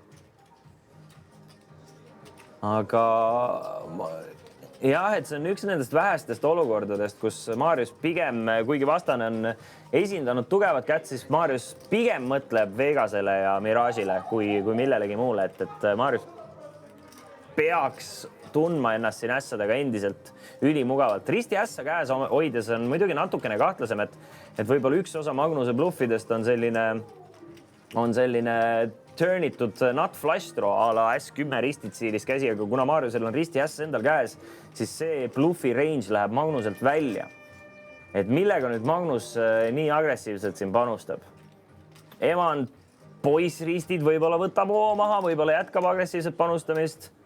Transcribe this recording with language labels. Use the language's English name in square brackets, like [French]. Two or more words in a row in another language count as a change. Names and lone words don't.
[Estonian] Aga jah, et see on üks nendest vähestest olukordadest, kus Marius pigem, kuigi vastane on esindanud tugevat kätt, siis Marius pigem mõtleb Vegasele ja Mirage'ile kui millelegi muule, et Marius peaks tundma ennast siin ässadega endiselt ülimugavalt. Risti ässa käes hoides on muidugi natukene kahtlasem, et võib-olla üks osa Magnuse bluffidest on selline turnitud [English] nut flush draw [Estonian] a la S10 ristid siilis käsi, aga kuna Mariusel on risti äss endal käes, siis see bluffi range läheb Magnuselt välja. Et millega nüüd Magnus nii agressiivselt siin panustab? Eman poiss ristid võib-olla võtab maha, võib-olla jätkab agressiivset panustamist.